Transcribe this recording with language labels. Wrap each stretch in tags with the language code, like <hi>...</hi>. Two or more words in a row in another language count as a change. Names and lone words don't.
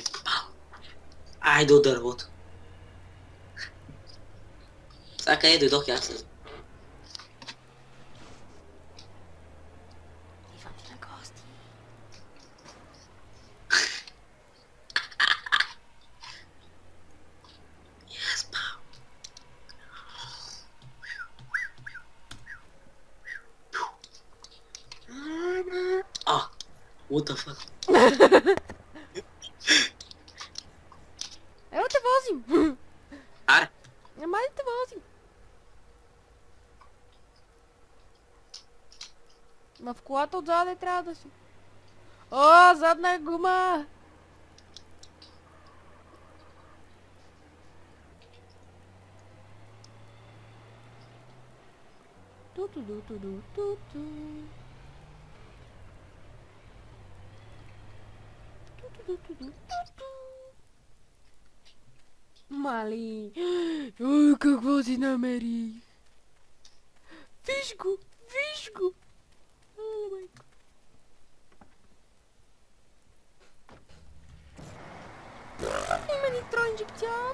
<bg>Айде от дървото. Сега къде дойдох и аз се... Идвам ти на гости.</bg> <en>Yes, пау. What the fuck?</en> <bg>Ево те возим! Аре, Ама да те возим! Ма в колата отзаде трябва да си. О, задна гума! Ту-ту-ду-ту-ду-ту-ту. Ту-ту-ду-ту-ду-ту-ту. Мали! Ой, какво си намерих! Виж го! Виж го! О, майко! Има нитроинжекцион!</bg>